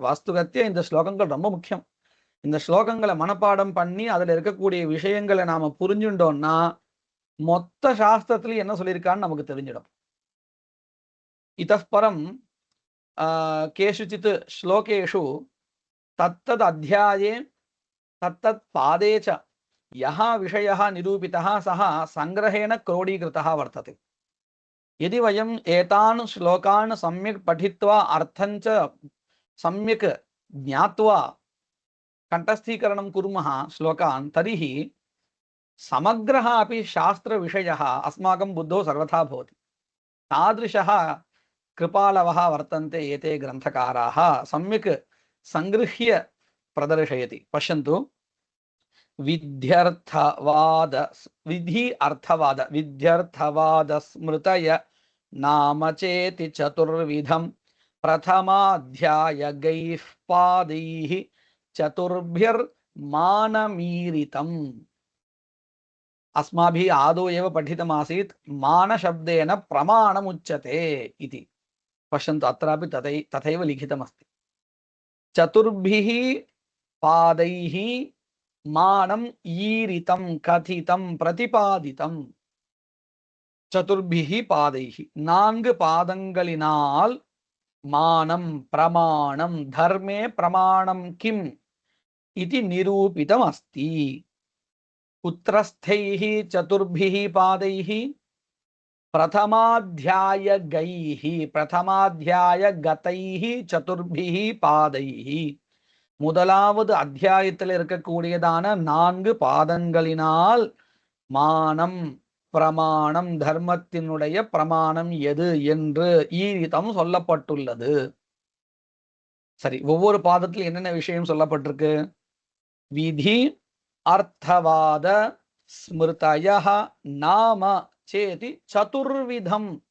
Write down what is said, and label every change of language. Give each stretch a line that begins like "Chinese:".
Tamil: வாஸ்துகத்திய இந்த ஸ்லோகங்கள் ரொம்ப முக்கியம். இந்த ஸ்லோகங்களை மனப்பாடம் பண்ணி அதுல இருக்கக்கூடிய விஷயங்களை நாம புரிஞ்சுட்டோம்னா மொத்த சாஸ்திரத்திலையும் என்ன சொல்லியிருக்கான்னு நமக்கு தெரிஞ்சிடும்.
Sanskrit: இதப்பரம் கேஷுச்சித் ஸ்லோகேஷு தத்தத் அத்தியாயே தத்தத் பாதே ச யஹ விஷயः நிரூபிதः சஹ சங்கிரஹேண क्रोडीकृतः वर्तते. यदि वयम् एतान् श्लोकान् सम्यक् पठित्वा अर्थञ्च सम्यक् ज्ञात्वा कण्ठस्थीकरणं कुर्मः श्लोकान्, तर्हि समग्रः अपि शास्त्रविषयः अस्माकं बुद्धौ सर्वथा भवति. तादृशः कृपालवः वर्तन्ते एते ग्रन्थकाराः, सम्यक् सङ्गृह्य प्रदर्शयति. पश्यन्तु, विध्यर्थवाद विधि अर्थवाद विध्यर्थवाद स्मृतय नाम चेति चतुर्विधं प्रथमाध्यायगैः पादैः चतुर्भिर्मानमीरितम्. अस्माभिः आदौ एव पठितमासीत् मानशब्देन प्रमाणमुच्यते इति. पश्यन्तु, अत्रापि तथैव लिखितमस्ति. चतुर्भिः पादैः मानम् ईरितं कथितं प्रतिपादितं. चतुर्भिः पादैः, 4 பாதங்களினால் மானம் பிரமாணம் தர்மே பிரமாணம் கிம் इति निरूपितम् अस्ति. पुत्रस्थैः चतुर्भिः पादैः प्रथमाध्यायगैः प्रथमाध्यायगतैः चतुर्भिः पादैः.
Tamil: முதலாவது அத்தியாயத்தில் இருக்கக்கூடியதான 4 பாதங்களினால் மானம் பிரமாணம் தர்மத்தினுடைய பிரமாணம் எது என்று ஈரிதம் சொல்லப்பட்டுள்ளது. சரி, ஒவ்வொரு பாதத்தில் என்னென்ன விஷயம் சொல்லப்பட்டிருக்கு?
Sanskrit: விதி அர்த்தவாத ஸ்மிருதயः நாம சேதி சதுர்விதம்.